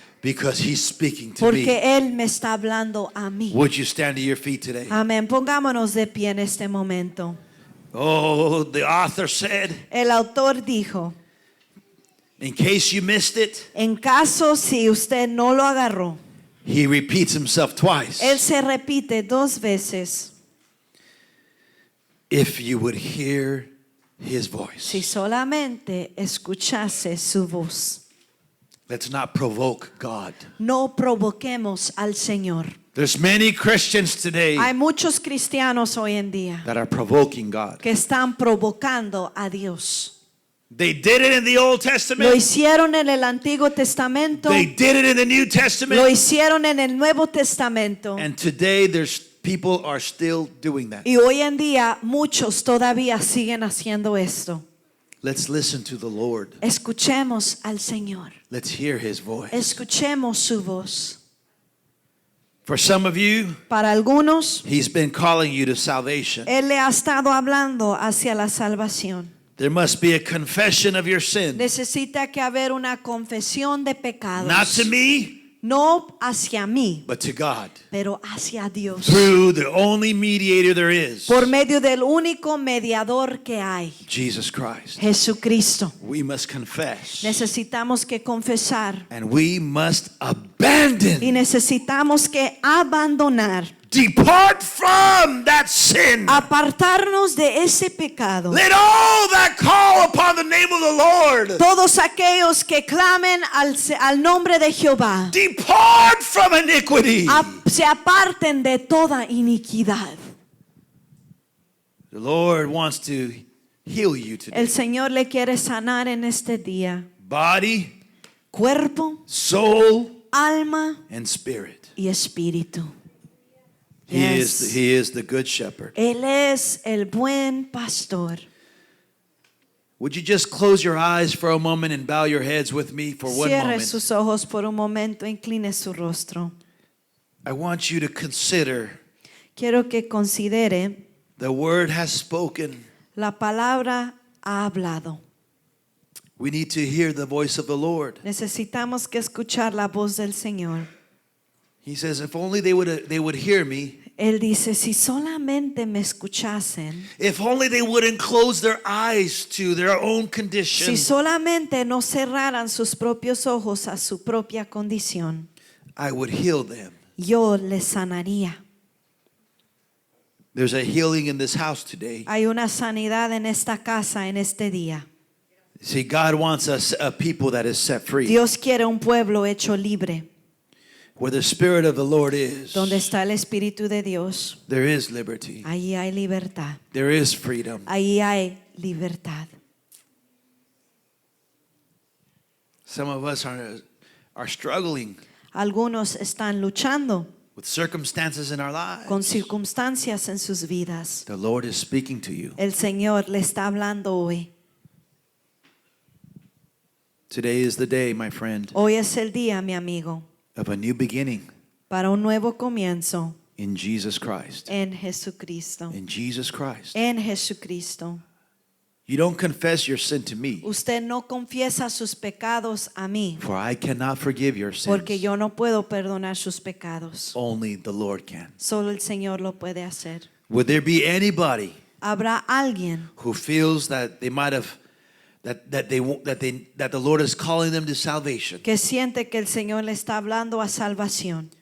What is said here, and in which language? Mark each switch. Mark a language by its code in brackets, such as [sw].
[en] because he's speaking to [es] porque [en] me. [es] Él me está hablando a mí. [en] Would you stand to your feet today? [es] Amén. Pongámonos de pie en este momento. [en] Oh, the author said, [es] El autor dijo, [en] in case you missed it, [es] en caso si usted no lo agarró, [en] he repeats himself twice. [es] Él se repite 2 veces. [en] If you would hear his voice. [es] Si solamente escuchase su voz. [en] Let's not provoke God. [es] No provoquemos al Señor. [en] There's many Christians today [es] Hay muchos cristianos hoy en día [en] that are provoking God. [es] que están provocando a Dios. [en] They did it in the Old [es] Lo [en] Testament. [es] hicieron en el Antiguo Testamento, [en] They did it in the New [es] lo [en] Testament. [es] hicieron en el Nuevo Testamento. [en] And today there's people are still doing that. [es] Y hoy en día muchos todavía siguen haciendo esto. [en] Let's listen to the Lord. [es] Escuchemos al Señor. [en] Let's hear his voice. [es] Escuchemos su voz. [en] For some of you, [es] Para algunos, [en] he's been calling you to salvation. [es] Él le ha estado hablando hacia la salvación. [en] There must be a confession of your sin. [es] Necesita que haber una confesión de [en] Not [es] pecados. [en] to me, [es] No hacia mí, [en] but to God. [es] pero hacia Dios. [en] Through the only mediator there is, [es] Por medio del único mediador que hay, [en] Jesus Christ. [es] Jesucristo. [en] We must confess. [es] Necesitamos que confesar [en] And we must [es] y [en] abandon. [es] necesitamos que abandonar, [en] Depart from that sin. [es] apartarnos de ese pecado. [en] Let all that call upon the name of the Lord [es] Todos aquellos que clamen al nombre de Jehová [en] depart from iniquity. [es] se aparten de toda iniquidad. [en] The Lord wants to heal you today. [es] El Señor le quiere sanar en este día. [en] Body, [es] Cuerpo, [en] soul, [es] alma [en] and spirit. [es] y espíritu. [en] He Yes. is the good shepherd. [es] Él es el buen pastor. [en] Would you just close your eyes for a moment and bow your heads with me for one [es] Cierre [en] moment? [es] sus ojos por un momento, incline su rostro. [en] I want you to consider [es] Quiero que considere, [en] the word has spoken. [es] la palabra ha hablado. [en] We need to hear the voice of the Lord. [es] Necesitamos que escuchar la voz del Señor. [en] He says, if only they would hear me, [es] Él dice, si solamente me escuchasen, [en] if only they wouldn't close their eyes to their own condition, [es] si solamente no cerraran sus propios ojos a su propia condición, [en] I would heal them. [es] yo les sanaría. [en] There's a healing in this house today. [es] Hay una sanidad en esta casa en este día. [en] See, God wants us a people that is set free. [es] Dios quiere un pueblo hecho libre. [en] Where the Spirit of the Lord is, [es] Donde está el Espíritu de Dios, [en] there is liberty. [es] ahí hay libertad. [en] There is freedom. [es] Ahí hay libertad. [en] Some of us are struggling [es] Algunos están luchando [en] with circumstances in our [es] con [en] lives. [es] circunstancias en sus vidas. [en] The Lord is speaking to you. [es] El Señor le está hablando hoy. [en] Today is the day, my friend, [es] Hoy es el día, mi amigo, [en] of a new beginning [es] para un nuevo comienzo [en] in Jesus Christ. [es] en Jesucristo. [en] In Jesus Christ. [es] En Jesucristo. [en] You don't confess your sin to me, [es] Usted no confiesa sus pecados a mí, [en] for I cannot forgive your sins. [es] porque yo no puedo perdonar sus pecados. [en] Only the Lord can. [es] Solo el Señor lo puede hacer. [en] Would there be anybody [es] Habrá alguien [en] who feels that they might have that the Lord is calling them to salvation? [es] que siente que el Señor le está hablando a salvación.